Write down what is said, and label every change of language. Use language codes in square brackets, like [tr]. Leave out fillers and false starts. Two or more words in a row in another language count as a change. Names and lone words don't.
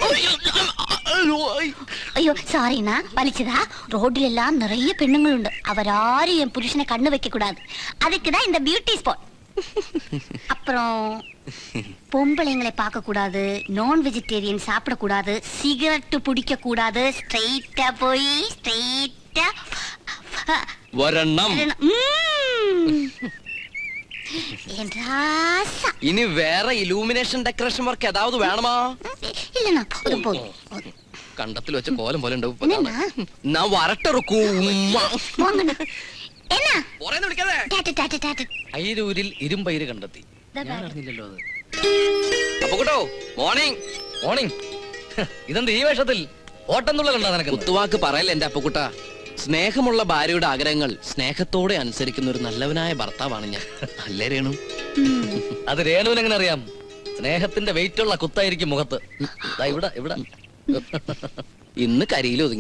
[ta] ஐயோ சாரிண்ணா வலிச்சதா ரோட்ல எல்லாம் நிறைய பெண்ணுங்கள் உண்டு அவராரும் என் புருஷனை கண்ணு வைக்க கூடாது அதுக்குதான் இந்த [en] beauty spot [ta] அப்புறம் பொம்பளைங்களை பார்க்க கூடாது நான் வெஜிடேரியன் சாப்பிட கூடாது சிகரெட் பிடிக்க கூடாது ஸ்ட்ரெயிட்டா போய் ஸ்ட்ரெயிட்டா வரணும் இனி வேற [en] illumination decoration work [ta] ஏதாவது வேணுமா இல்லண்ணா போதும் [ml] കണ്ടത്തിൽ വെച്ച കോലം പോലെ ഉണ്ടാവും ഞാൻ വരട്ടിറക്കൂ എന്നാ അയിരൂരിൽ ഇരുമ്പയിര് കണ്ടെത്തി ഞാൻ അറിഞ്ഞില്ലല്ലോ അത് അപ്പൊ കേട്ടോ [en] morning morning [ml] ഇതെന്ത് ഈ വേഷത്തിൽ ഓട്ടം തുള്ളൽ ഉണ്ടാ നിനക്ക് കുത്തുവാക്ക് പറയല്ല എന്റെ അപ്പക്കുട്ട സ്നേഹമുള്ള ഭാര്യയുടെ ആഗ്രഹങ്ങൾ സ്നേഹത്തോടെ അനുസരിക്കുന്ന ഒരു നല്ലവനായ ഭർത്താവാണ് ഞാൻ അല്ലേ രേണു അത് രേണുവിന് എങ്ങനെ അറിയാം സ്നേഹത്തിന്റെ വെയിറ്റ് ഉള്ള കുത്തായിരിക്കും മുഖത്ത് ഇവിടെ ഇവിടെ ഇന്ന് കരിയിൽ ഒതുങ്ങി